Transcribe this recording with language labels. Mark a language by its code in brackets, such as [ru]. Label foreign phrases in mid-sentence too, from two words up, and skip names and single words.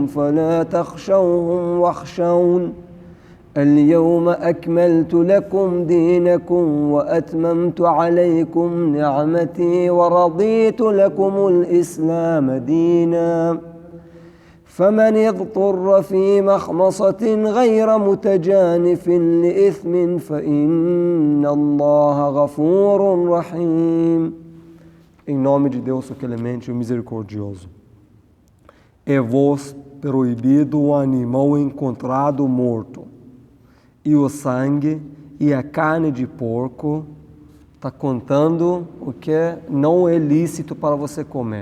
[ar] فلا تخشوهم واخشون اليوم أكملت لكم دينكم وأتممت عليكم نعمتي ورضيت لكم الإسلام دينا فمن اضطر في مخمصة غير متجانف لإثم فإن الله غفور رحيم. [pt] Em nome de Deus, o clemente e o misericordioso. É-vos proibido o animal encontrado morto, e o sangue e a carne de porco. Está contando o que não é lícito para você comer.